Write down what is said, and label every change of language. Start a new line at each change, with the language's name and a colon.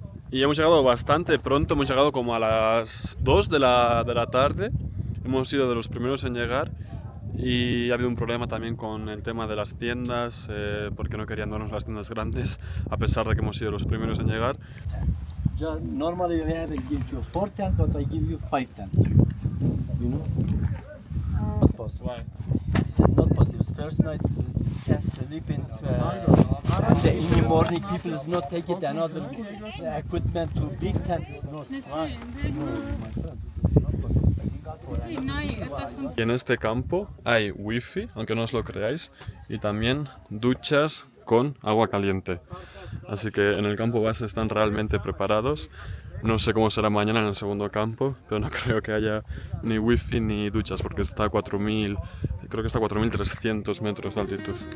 Spanish: Y hemos llegado bastante pronto, hemos llegado como a las 2 de la tarde. Hemos sido de los primeros en llegar y ha habido un problema también con el tema de las tiendas, porque no querían darnos las tiendas grandes, a pesar de que hemos sido los primeros en llegar.
English: Normally we have give you 4 tent, but I give you 5 tent. You know? Not possible. Why? This is not possible. First night can sleep in, and in the morning people is not take it another equipment to big tent. Is not. Why? No, my friend, this is not possible.
Spanish: Y en este campo hay wifi, aunque no os lo creáis, y también duchas con agua caliente. Así que en el campo base están realmente preparados. No sé cómo será mañana en el segundo campo, pero no creo que haya ni wifi ni duchas porque está a 4.000, creo que está a 4.300 metros de altitud.